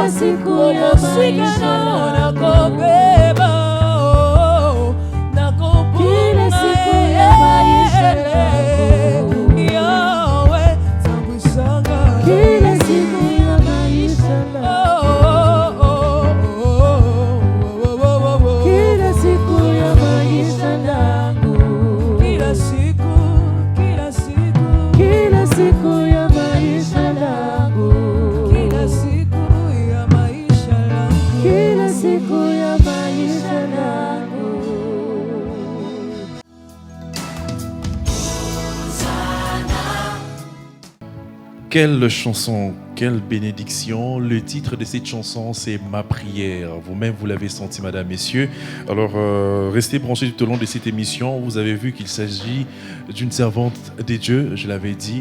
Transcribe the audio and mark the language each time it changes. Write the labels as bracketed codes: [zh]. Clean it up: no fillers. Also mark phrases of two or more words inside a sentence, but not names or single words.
[ln] Omosika na kobeba na [sw] Kila siku ya maisha yangu. [ln] Yahweh tambusanga [sw] Kila siku ya maisha yangu. Kila siku ya maisha yangu. Kila siku Kila siku ya maisha yangu. Kila siku ya maisha yangu Kila siku ya maisha yangu. [fr] Quelle chanson, quelle bénédiction. Le titre de cette chanson, c'est Ma prière. Vous-même, vous l'avez senti, madame, messieurs. Alors, restez branchés tout au long de cette émission. Vous avez vu qu'il s'agit d'une servante des dieux, je l'avais dit.